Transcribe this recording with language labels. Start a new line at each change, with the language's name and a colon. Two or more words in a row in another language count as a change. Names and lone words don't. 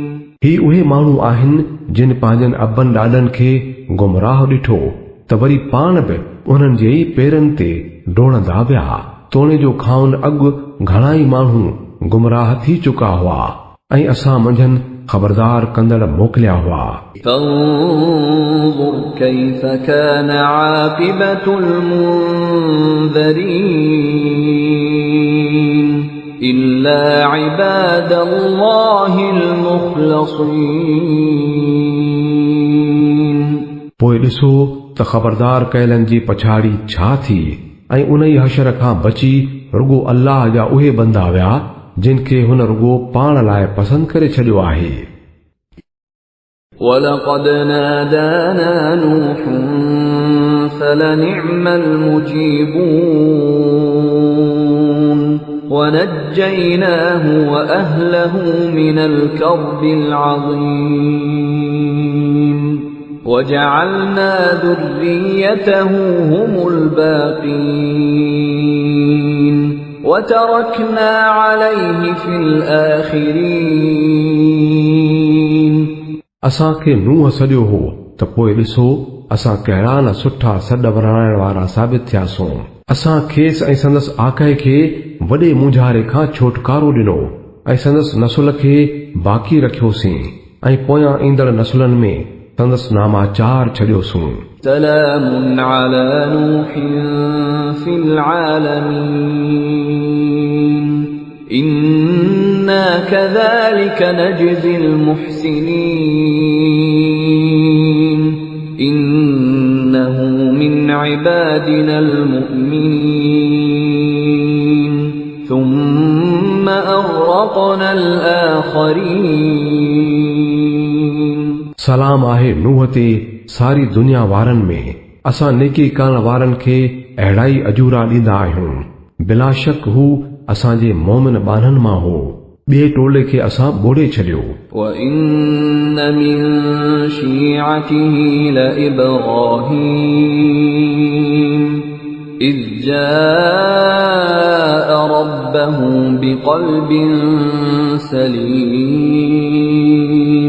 Sindhi: ही उहे माण्हू आहिनि जिन पंहिंजनि अबनि ॾाॾनि खे गुमराह ॾिठो त वरी पाण बि उन्हनि जे ई पेरनि ते डोड़ंदा विया। तोणे जो खाउन अॻु घणा ई माण्हू गुमराह थी चुका हुआ ऐं असां मंझंदि ख़बरदार कंदड़ मोकिलिया हुआ।
Arabic: فانظر كيف كان عاقبة المنذرين إلا عباد الله المخلصين
Sindhi: पोइ ॾिसो त ख़बरदार कयलनि जी पछाड़ी छा थी ऐं उन ई हशर खां बची रुगो अल्लाह जा उहे बंदा विया जिन खे हुन रुगो पाण लाइ पसंदि करे छॾियो आहे।
Arabic: ولقد نادانا نوح فلنعم المجيبون ونجيناه وأهله من الكرب العظيم وجعلنا ذريته هم الباقين وتركنا عليه في الآخرين
Sindhi: असां खे नूह सॾियो हो त पोइ ॾिसो असां कहिड़ा न सुठा सॾ वराइण वारा साबित थियासूं। असां खेसि ऐं संदसि आकाए खे वॾे मुंझारे खां छोटकारो ॾिनो ऐं संदसि नसुल खे बाक़ी रखियोसीं ऐं पोयां ईंदड़ नसुलनि में संदसि नामाचार छॾियोसूं।
Arabic: سلام على نوح في العالمين إنا كذلك نجزي المحسنين إنه من عبادنا المؤمنين ثم أغرقنا الآخرين
Sindhi: सलाम आहे नूह ते सारी दुनिया वारनि में। असां नेकी करण वारनि खे अहिड़ा ई अजूरा ॾींदा आहियूं। बिला शक हू असांजे मोमिन ॿारनि मां हो। ॿिए टोले खे असां ॿोड़े छॾियो।
Arabic: وَإِنَّ مِن شِيعَتِهِ لَإِبْرَاهِيمَ إِذْ جَاءَ رَبَّهُ بِقَلْبٍ سَلِيمٍ